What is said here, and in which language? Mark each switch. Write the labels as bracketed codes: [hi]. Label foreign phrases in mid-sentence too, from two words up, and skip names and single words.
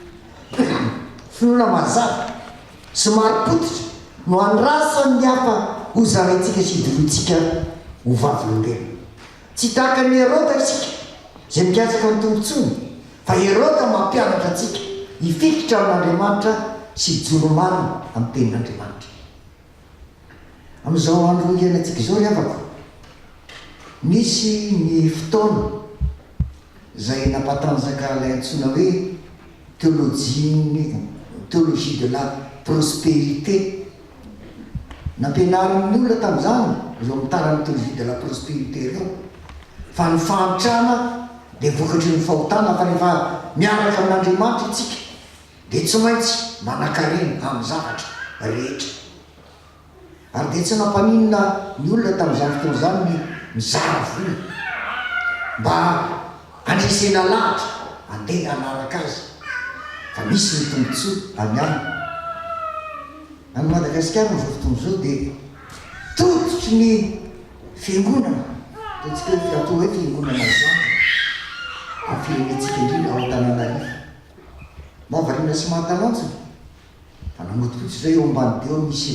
[mg] finoana mazava sy maripototra no andrasan'ny hafa ho zaraintsika sy idorotsika ho vavolombelona tsy tahaka ny Hérode isika zay mikatsaka ny tombotsony fa Hérode mampianatra atsika hifikitra amin'Andriamanitra sy joro marina amin'ny tenin'Andriamanitra amin'izao andro iainantsika izao ry havako misy ny fotoana zay nampatanjaka lay antsoina hoe [fr] théologie de la prospérité [mg] nampianarin'ny olona tamin'izany zao mitarany [fr] théologie de la prospérité [mg] reo fa ny fahantrana dia vokatry ny fahotana fa rehefa miaraka amin'Andriamanitra itsika dia tsy maintsy manan-karena amin'ny zavatra rehetra ary dia tsy nampaninona ny olona tamin'izany fotoana zany ny mizara vola mba andresena lahatra andeha anaraka azy fa misy ny tombontsoa amiany any Madagasikara n'izao fotoana zao dia tototry ny fiangonana totsika atao hoe fiangonana zany amin'ny firenentsika indrindra ao Antananarivo mahavariana sy mahatalantsona fa namotipotsy zay eo ambany be eo misy